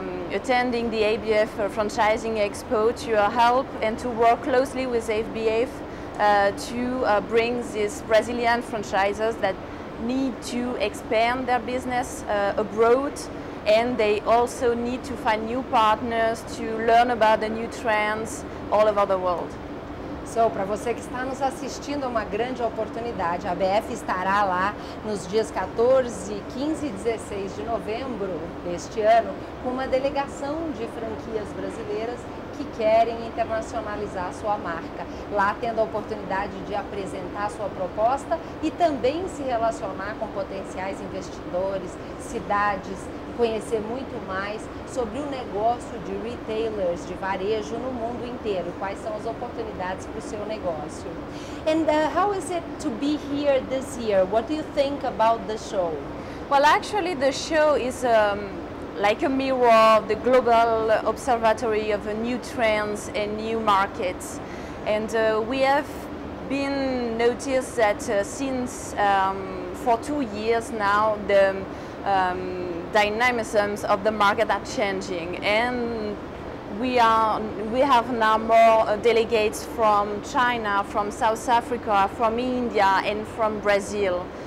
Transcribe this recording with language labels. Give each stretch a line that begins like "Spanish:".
English: attending the ABF Franchising Expo to help and to work closely with ABF to bring these Brazilian franchisors that need to expand their business abroad, and they also need to find new partners to learn about the new trends all over the world.
Portuguese: So, para você que está nos assistindo, é uma grande oportunidade. A ABF estará lá nos dias 14, 15 e 16 de novembro deste ano com uma delegação de franquias brasileiras que querem internacionalizar sua marca. Lá tendo a oportunidade de apresentar sua proposta e também se relacionar com potenciais investidores, cidades, conhecer muito mais sobre o negócio de retailers, de varejo no mundo inteiro. Quais são as oportunidades para o seu negócio?
English: And how is it to be here this year? What do you think about the show? Well, actually the show is like a mirror of the global observatory of new trends and new markets. And we have been noticed that since for 2 years now, the dynamisms of the market are changing, and we have now more delegates from China, from South Africa, from India and from Brazil.